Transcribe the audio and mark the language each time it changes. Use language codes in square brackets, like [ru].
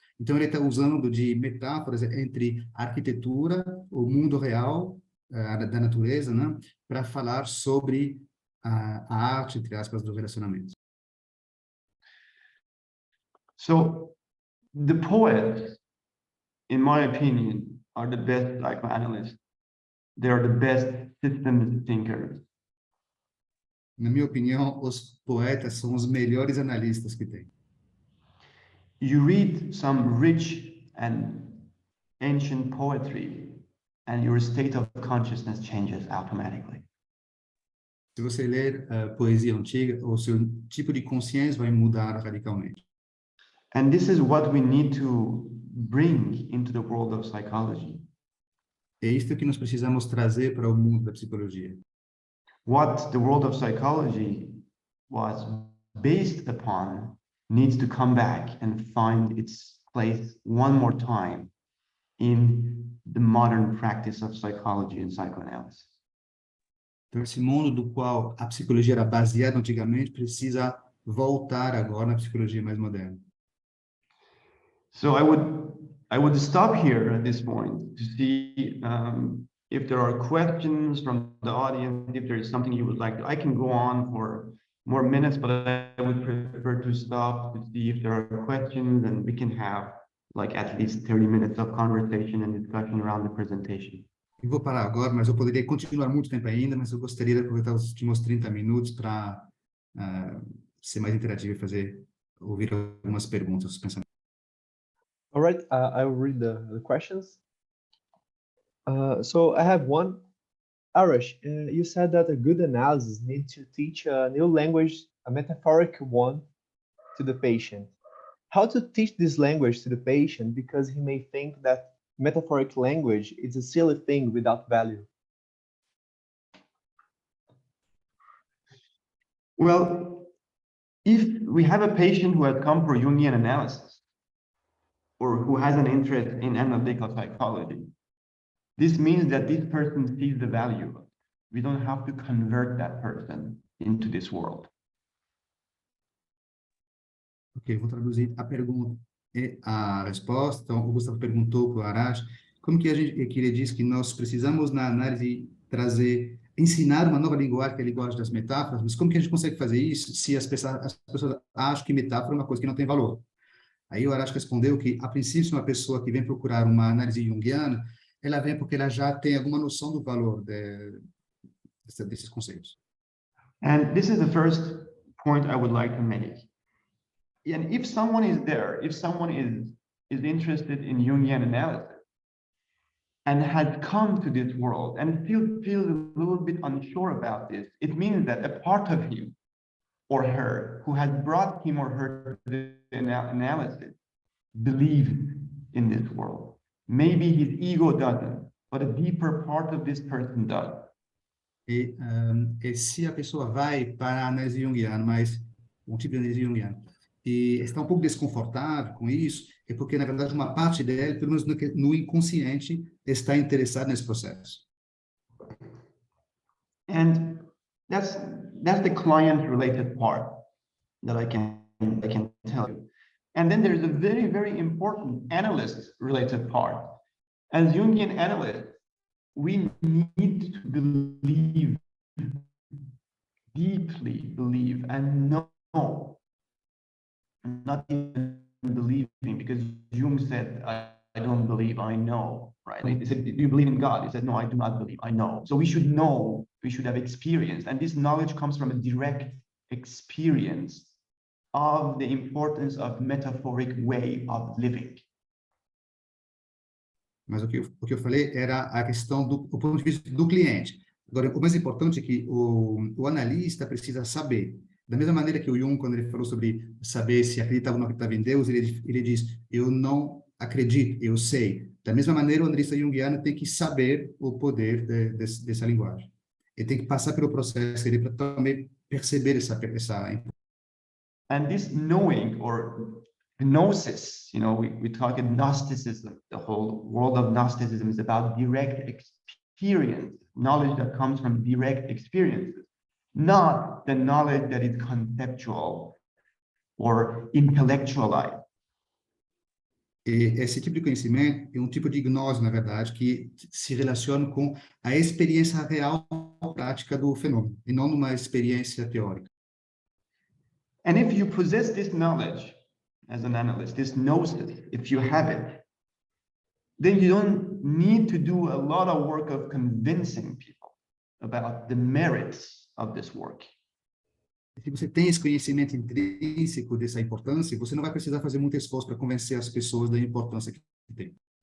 [pt] Então, ele está usando de metáforas entre a arquitetura, o mundo real da natureza, né, para falar sobre a arte, entre aspas, do relacionamento. [en] So, the poets, in my opinion, are the best psychoanalysts. They are the best systems thinkers. [pt] Na minha opinião, os poetas são os melhores analistas que tem. [en] You read some rich and ancient poetry, and your state of consciousness changes automatically. [pt] Se você ler poesia antiga, o seu tipo de consciência vai mudar radicalmente. [en] And this is what we need to bring into the world of psychology. [pt] É isto que nós precisamos trazer para o mundo da psicologia. [en] What the world of psychology was based upon needs to come back and find its place one more time in the modern practice of psychology and psychoanalysis. [pt] Então, esse mundo do qual a psicologia era baseada antigamente precisa voltar agora na psicologia mais moderna. [en] So I would stop here at this point to see if there are questions from the audience, if there is something you would like to. I can go on for more minutes, but I would prefer to stop to see if there are questions, and we can have like at least 30 minutes of conversation and discussion around the presentation. [pt] Eu vou parar agora, mas eu poderia continuar muito tempo ainda, mas eu gostaria de aproveitar os últimos 30 minutos para ser mais interativo e ouvir algumas perguntas, pensamentos. [en] All right, I will read the questions. So I have one. Arash, you said that a good analysis needs to teach a new language, a metaphoric one, to the patient. How to teach this language to the patient, because he may think that metaphoric language is a silly thing without value? Well, if we have a patient who has come for Jungian analysis, or who has an interest in analytical psychology, this means that this person sees the value of it. We don't have to convert that person into this world. [pt] Ok, vou traduzir a pergunta e a resposta. Então, o Gustavo perguntou para o Arash como que ele diz que nós precisamos, na análise, ensinar uma nova linguagem, que é a linguagem das metáforas, mas como que a gente consegue fazer isso se as pessoas acham que metáfora é uma coisa que não tem valor? Aí o Arash respondeu que, a princípio, uma pessoa que vem procurar uma análise junguiana, ela vem porque ela já tem alguma noção do valor desses conceitos. [en] And this is the first point I would like to make. And if someone is there, if someone is interested in Jungian analysis and has come to this world and feels a little bit unsure about this, it means that a part of him or her who has brought him or her to the analysis believes in this world. Maybe his ego doesn't, but a deeper part of this person does. [pt] E se a pessoa vai para a análise junguiana, mas um tipo de análise junguiana, e está um pouco desconfortável com isso, é porque, na verdade, uma parte dele, pelo menos no inconsciente, está interessada nesse processo. [en] And that's the client-related part that I can tell you. And then there's a very, very important analyst-related part. As Jungian analysts, we need to believe, deeply believe, and know, not even believing, because Jung said, I don't believe, I know, right? He said, do you believe in God? He said, no, I do not believe, I know. So we should know, we should have experienced, and this knowledge comes from a direct experience of the importance of metaphoric way of living. [pt] Mas o que eu falei era a questão do ponto de vista do cliente. Agora, o mais importante é que o analista precisa saber. Da mesma maneira que o Jung, quando ele falou sobre saber se acreditava ou não acreditava em Deus, ele diz, eu não acredito, eu sei. Da mesma maneira, o analista junguiano tem que saber o poder dessa linguagem. Ele tem que passar pelo processo para também perceber essa. [en] And this knowing or gnosis, we talk in Gnosticism, the whole world of Gnosticism is about direct experience, knowledge that comes from direct experiences, not the knowledge that is conceptual or intellectualized. [pt] E esse tipo de conhecimento é um tipo de gnose, na verdade, que se relaciona com a experiência real prática do fenômeno, e não numa experiência teórica. [en] And if you possess this knowledge as an analyst, this gnosis, if you have it, then you don't need to do a lot of work of convincing people about the merits of this work. [pt] Se você tem esse conhecimento intrínseco dessa importância, você não vai precisar fazer muito esforço para convencer as pessoas da importância que tem.